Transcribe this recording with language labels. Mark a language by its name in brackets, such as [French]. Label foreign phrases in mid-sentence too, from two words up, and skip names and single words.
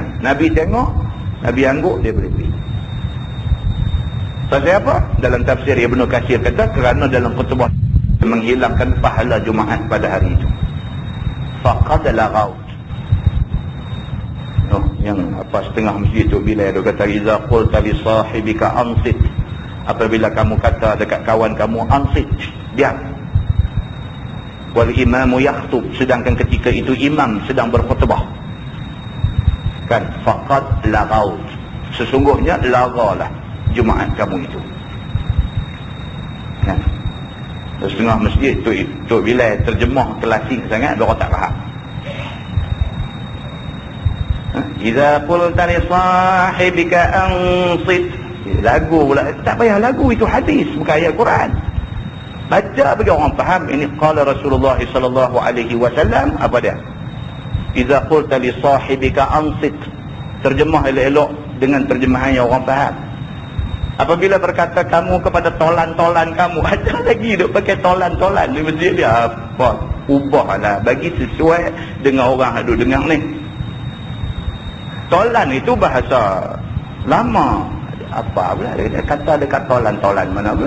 [Malay] Nabi tengok, Nabi angguk, dia boleh pergi. Pasal apa? Dalam tafsir Ibnu Katsir kata kerana dalam khutbah menghilangkan pahala Jumaat pada hari itu. [Arabic] فقد لغوت. [Malay] Yang apa setengah masjid tu bila dia kata [Arabic] إذا قلت لصاحبك أنصت, [Malay] apabila kamu kata dekat kawan kamu ansit, diam. [Arabic] والإمام يخطب, [Malay] sedangkan ketika itu imam sedang berkhutbah, kan, [Arabic] فقد لغوت, [Malay] sesungguhnya laghalah Jumaat kamu itu, kan. Setengah masjid tu bila terjemah klasik sangat, dia orang tak faham. [Arabic] إذا قلت لصاحبك أنصت, [Malay] lagu pula, tak payah lagu, itu hadis bukan ayat Quran. Baca bagi orang faham. Ini [Arabic] قال رسول الله صلى الله عليه وسلم, [Malay] apa dia? [Arabic] إذا قلت لصاحبك أنصت, [Malay] terjemah elok-elok dengan terjemahan yang orang faham. Apabila berkata kamu kepada tolan-tolan kamu, ada lagi duk pakai tolan-tolan di masjid dia, apa? Ubahlah bagi sesuai dengan orang duk dengar ni. Tolan itu bahasa lama, apa pula dia kata dekat tolan-tolan mana pula.